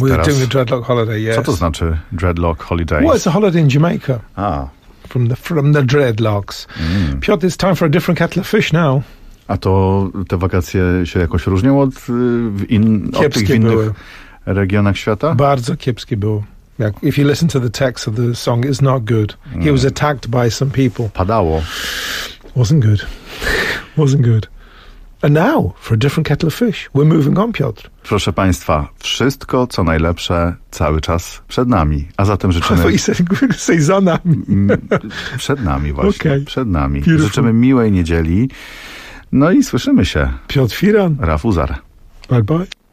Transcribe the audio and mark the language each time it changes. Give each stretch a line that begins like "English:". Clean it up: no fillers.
English: We're doing a Dreadlock Holiday, yes.
Polish: Co to znaczy Dreadlock Holidays?
English: Well, it's a holiday in Jamaica. Ah. From the dreadlocks. Mm. Piotr, it's time for a different kettle of fish now.
Polish: A to te wakacje się jakoś różnią od tych innych regionach świata? Bardzo kiepskie było.
English: Like, if you listen to the text of the song, it's not good. He was attacked by some people.
Polish: Padało.
English: Wasn't good. And now, for a different kettle of fish. We're moving on, Piotr.
Polish: Proszę Państwa, wszystko, co najlepsze, cały czas przed nami. A zatem życzymy...
English: Say
Polish: za nami. Przed nami właśnie. Okay. Przed nami.
English: Beautiful.
Polish: Życzymy miłej niedzieli. No i słyszymy się. Piotr Firan. Rafał Uzar.
English: Bye bye.